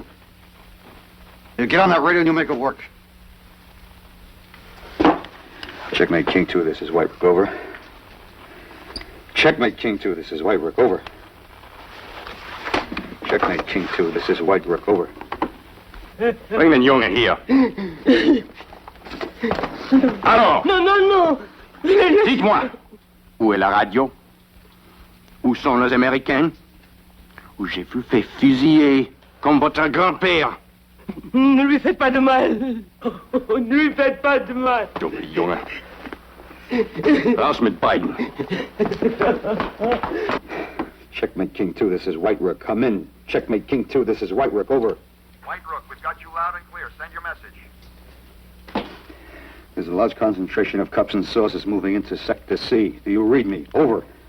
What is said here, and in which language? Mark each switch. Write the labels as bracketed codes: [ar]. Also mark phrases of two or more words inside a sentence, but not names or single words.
[en] You get on that radio and you make it work. Checkmate King 2, this is White Rook. Over. Checkmate King 2, this is White Rook. Over. Checkmate King 2, this is White Rook. Over. [de] Bring den Jungen hier. [fr] Alors, Non, non, non. dites-moi, où est la radio? Où sont les Américains? Où j'ai vu fait fusiller, comme votre grand-père. Ne lui faites pas de mal. Ne lui faites pas de mal. [de] Dummer Junge. Raus mit beiden. [en] Checkmate King 2, this is White Rook. Come in. Checkmate King 2, this is White Rook. Over. White Rook, we've got you loud and clear. Send your message. There's a large concentration of cups and saucers moving into Sector C. Do you read me? Over.